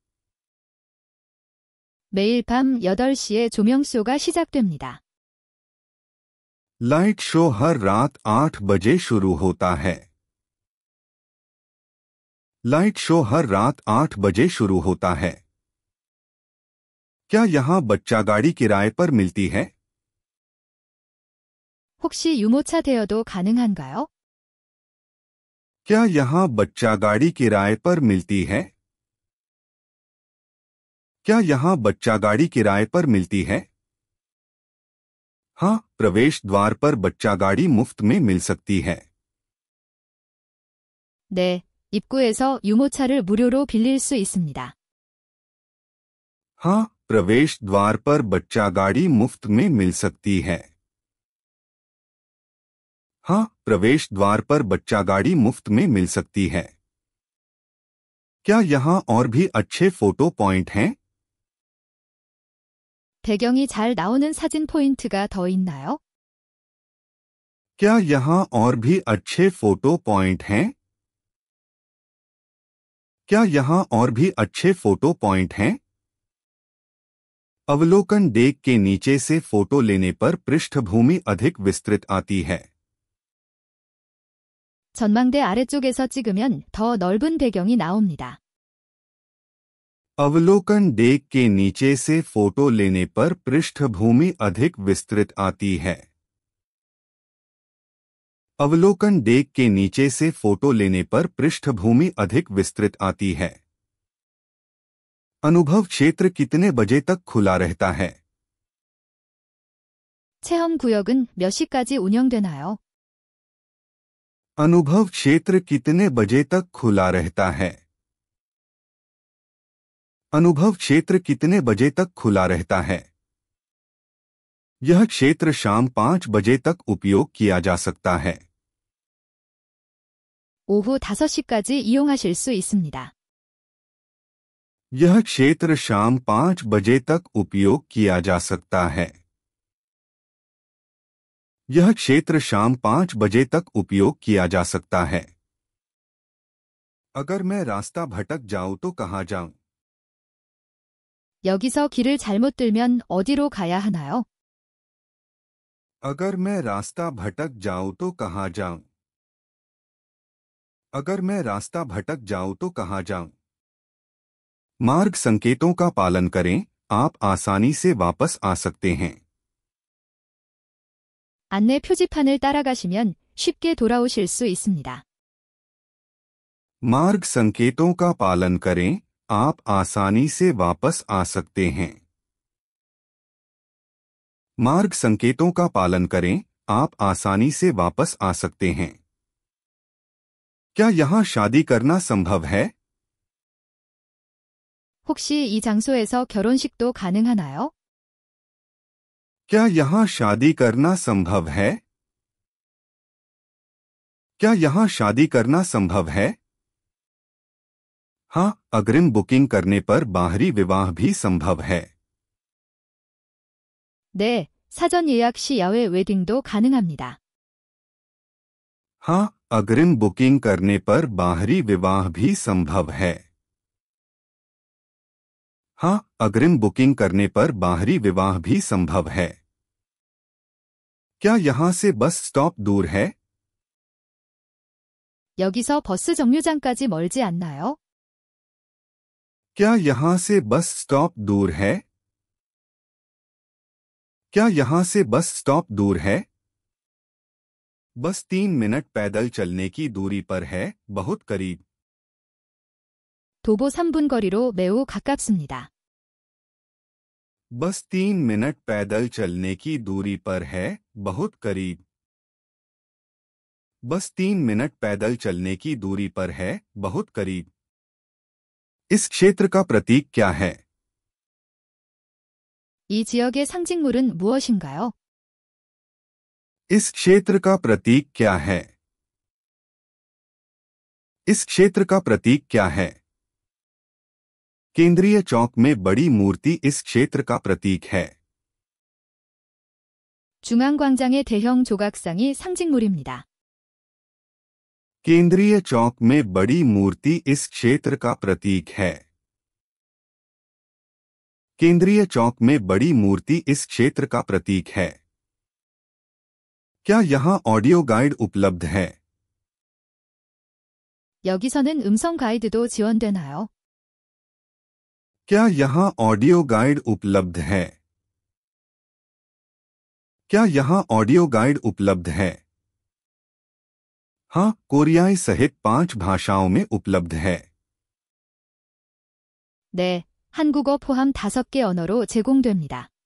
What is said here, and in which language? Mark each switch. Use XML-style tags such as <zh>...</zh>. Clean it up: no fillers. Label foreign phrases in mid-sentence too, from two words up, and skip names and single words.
<ko>매일 밤 8시에 조명쇼가 시작됩니다.</ko> <en>light show</en> <hi>हर रात 8 बजे शुरू होता है।</hi> <en>light show</en> <hi>हर रात 8 बजे शुरू होता है। क्या यहां बच्चा गाड़ी किराए पर मिलती है?</hi> <ko>혹시 유모차 대여도 가능한가요?</ko> <hi>क्या यहां बच्चा गाड़ी किराए पर मिलती है? क्या यहां बच्चा गाड़ी किराए पर मिलती है? हाँ, प्रवेश द्वार पर बच्चा गाड़ी मुफ्त में मिल सकती है।</hi> <ko>네, 입구에서 유모차를 무료로 빌릴 수 있습니다.</ko> <hi>हाँ, प्रवेश द्वार पर बच्चा गाड़ी मुफ्त में मिल सकती है। हाँ, प्रवेश द्वार पर बच्चा गाड़ी मुफ्त में मिल सकती है। क्या यहां और भी अच्छे</hi> <en>photo point</en> <hi>हैं?</hi> <ko>배경이 잘 나오는 사진 포인트가 더 있나요?</ko> <hi>क्या यहां और भी अच्छे</hi> <en>photo point</en> <hi>हैं? क्या यहां और भी अच्छे</hi> <en>photo point</en> <hi>हैं? अवलोकन डेक के नीचे से फोटो लेने पर पृष्ठभूमि अधिक विस्तृत आती है।</hi> <ko>전망대 아래쪽에서 찍으면 더 넓은 배경이 나옵니다.</ko> <hi>अवलोकन डेक के नीचे से फोटो लेने पर पृष्ठभूमि अधिक विस्तृत आती है। अवलोकन डेक के नीचे से फोटो लेने पर पृष्ठभूमि अधिक विस्तृत आती है। अनुभव क्षेत्र कितने बजे तक खुला रहता है?</hi> <ko>체험 구역은 몇 시까지 운영되나요?</ko> <hi>अनुभव क्षेत्र कितने बजे तक खुला रहता है? अनुभव क्षेत्र कितने बजे तक खुला रहता है? यह क्षेत्र शाम 5 बजे तक उपयोग किया जा सकता है।</hi> <ko>오후 5시까지 이용하실 수 있습니다.</ko> <hi>यह क्षेत्र शाम 5 बजे तक उपयोग किया जा सकता है। यह क्षेत्र शाम 5 बजे तक उपयोग किया जा सकता है। अगर मैं रास्ता भटक जाऊं तो कहां जाऊं?</hi> <ko>여기서 길을 잘못 들면 어디로 가야 하나요?</ko> <hi>अगर मैं रास्ता भटक जाऊं तो कहाँ जाऊं? अगर मैं रास्ता भटक जाऊं तो कहाँ जाऊं? मार्ग संकेतों का पालन करें, आप आसानी से वापस आ सकते हैं।</hi> <ko>안내 표지판을 따라가시면 쉽게 돌아오실 수 있습니다.</ko> <hi>मार्ग संकेतों का पालन करें, आप आसानी से वापस आ सकते हैं। मार्ग संकेतों का पालन करें, आप आसानी से वापस आ सकते हैं। क्या यहां शादी करना संभव है?</hi> <ko>혹시 이 장소에서 결혼식도 가능하나요?</ko> <hi>क्या यहां शादी करना संभव है? क्या यहां शादी करना संभव है? हाँ, अग्रिम बुकिंग करने पर बाहरी विवाह भी संभव है।</hi> <ko>네, 사전 예약 시 야외 웨딩도 가능합니다.</ko> <hi>हाँ, अग्रिम बुकिंग करने पर बाहरी विवाह भी संभव है। हाँ, अग्रिम बुकिंग करने पर बाहरी विवाह भी संभव है। क्या यहां से</hi> <en>bus stop</en> <hi>दूर है?</hi> <ko>여기서 버스 정류장까지 멀지 않나요?</ko> <hi>क्या यहां से</hi> <en>bus stop</en> <hi>दूर है? क्या यहां से</hi> <en>bus stop</en> <hi>दूर है? बस 3 मिनट पैदल चलने की दूरी पर है, बहुत करीब।</hi> <ko>도보 3분 거리로 매우 가깝습니다.</ko> <hi>बस 3 मिनट पैदल चलने की दूरी पर है, बहुत करीब। बस 3 मिनट पैदल चलने की दूरी पर है, बहुत करीब। इस क्षेत्र का प्रतीक क्या है?</hi> <ko>이 지역의 상징물은 무엇인가요?</ko> <hi>इस क्षेत्र का प्रतीक क्या है? इस क्षेत्र का प्रतीक क्या है? केंद्रीय चौक में बड़ी मूर्ति इस क्षेत्र का प्रतीक है।</hi> <ko>중앙광장의 대형 조각상이 상징물입니다.</ko> <hi>केंद्रीय चौक में बड़ी मूर्ति इस क्षेत्र का प्रतीक है। केंद्रीय चौक में बड़ी मूर्ति इस क्षेत्र का प्रतीक है। क्या यहां</hi> <en>audio guide</en> <hi>उपलब्ध है?</hi> <ko>여기서는 음성 가이드도 지원되나요?</ko> <hi>क्या यहां</hi> <en>audio guide</en> <hi>उपलब्ध है? क्या यहां</hi> <en>audio guide</en> <hi>उपलब्ध है? हाँ, कोरियाई सहित 5 भाषाओं में उपलब्ध है।</hi> <ko>네, 한국어 포함 5개 언어로 제공됩니다.</ko>